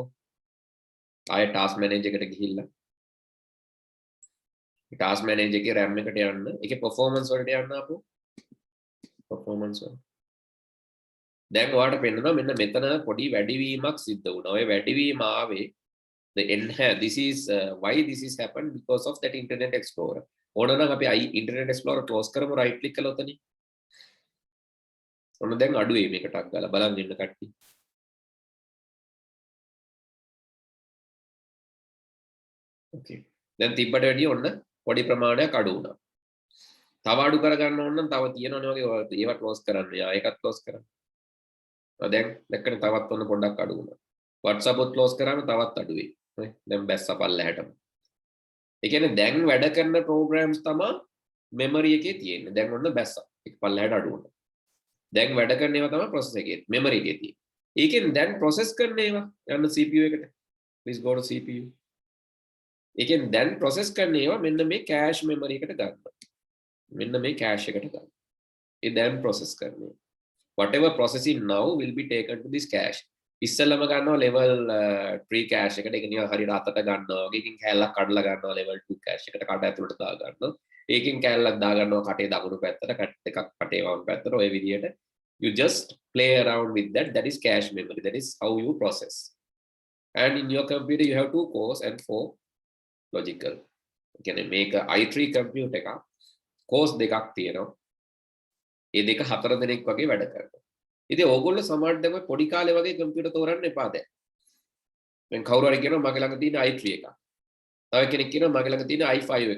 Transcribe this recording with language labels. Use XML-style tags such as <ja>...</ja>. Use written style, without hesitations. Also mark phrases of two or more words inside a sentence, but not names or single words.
<si>ආයෙ</si> <en>task manager</en> <si>එකට ගිහිල්ලා.</si> <en>task manager</en> <si>එකේ RAM එකට යන්න. ඒකේ performance වලට යන්න ආපහු. performance වල. දැන් ඔයාලට පෙන්නනවා මෙන්න මෙතන පොඩි වැඩිවීමක් සිද්ධ වුණා. ඔය වැඩිවීම ආවේ</si> <en>the enhance this is why this is happened because of that Internet Explorer.</en> <si>ඕන නම් අපි Internet Explorer close කරමු</si> <en>right click</en> <si>කළා උතනින්. ඔන්න දැන් අඩුවේ මේකටක් ගාලා බලන්න ඉන්න කට්ටිය.</si> <en>okay.</en> <si>දැන් තිබ්බට වැඩිය ඔන්න පොඩි ප්‍රමාණයක් අඩු වුණා. තව අඩු කරගන්න ඕන නම් තව තියෙනවනේ වගේ ඒවා close කරන්න. යා ඒකත් close කරන්න. දැන් දැක්කනේ තවත් ඔන්න පොඩ්ඩක් අඩු වුණා. WhatsApp උත් close කරාම තවත් අඩු වෙයි. නේ? දැන් බැස්ස පල්ලෙහාටම. ඒ කියන්නේ දැන් වැඩ කරන programs තමයි memory එකේ තියෙන්නේ. දැන් ඔන්න බැස්ස. ඒක පල්ලෙහාට අඩු වුණා. දැන් වැඩ කරන ඒවා තමයි process එකේ memory එකේ තියෙන්නේ. ඒකෙන් දැන් process කරන ඒවා යන්න CPU එකට.</si> <en>Please go to CPU.</en> <si>ඒකෙන් දැන් process කරන ඒවා මෙන්න මේ</si> <en>cache memory</en> <si>එකට ගන්නවා. මෙන්න මේ cache එකට ගන්නවා. ඒ දැන් process කරන්නේ.</si> <en>Whatever processing now will be taken to this cache.</en> <si>ඉස්සෙල්ලම ගන්නවා</si> <en>level 3 cache</en> <si>එකට. ඒක නිකන් හරියට අතට ගන්නවා වගේ. එකකින් කැලලක් කඩලා ගන්නවා</si> <en>level 2 cache</en> <si>එකට. කට ඇතුළට දා ගන්නවා. ඒකෙන් කැලලක් දා ගන්නවා කටේ දකුණු පැත්තට. එකක් කටේ වම් පැත්තට. ඔය විදියට</si> <en>you just play around with that. That is cache memory. That is how you process. And in your computer you have 2 cores and 4 logical.</en> <si>ඒ කියන්නේ මේක i3 computer එකක්. cores දෙකක් තියෙනවා. ඒ දෙක 4 දෙනෙක් වගේ වැඩ කරනවා. ඉතින් ඕගොල්ලෝ සමහරට දැන් පොඩි කාලේ වගේ කම්පියුටර් තෝරන්න එපා දැන්. දැන් කවුරු හරි කියනවා මගේ ළඟ තියෙන i3 එකක්. තව කෙනෙක් කියනවා මගේ ළඟ තියෙන i5 එකක්.</si>